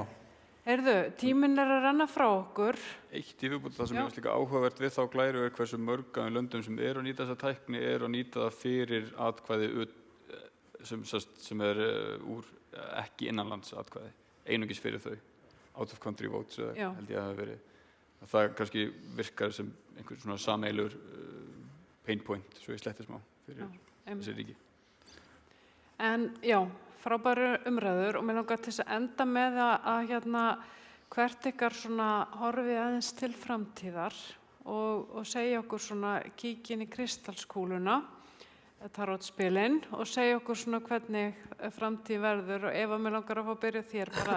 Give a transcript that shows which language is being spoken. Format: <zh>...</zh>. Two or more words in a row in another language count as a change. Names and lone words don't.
<is>Já. Tíminn að renna frá okkur. Eitt í viðbót það sem ég líka áhugavert við þá glæru hversu mörg af löndum sem að nýta þessa tækni að nýta það fyrir atkvæði sem úr ekki innanlands atkvæði, einungis fyrir þau,</is> <en>out of country votes</en> <is>held ég að það verið. Það kannski virkar sem einhver svona sameiginlegur</is> <en>pain point,</en> <is>svo ég sletti smá fyrir þessi ríki. En frábæru umræður og mér langar til að enda með að hvert ykkar svona horfið aðeins til framtíðar og segja okkur svona kíkja inn í kristalskúluna, tarotspilin og segja okkur svona hvernig framtíð verður og Eva, mér langar að fá að byrja þér bara.</is>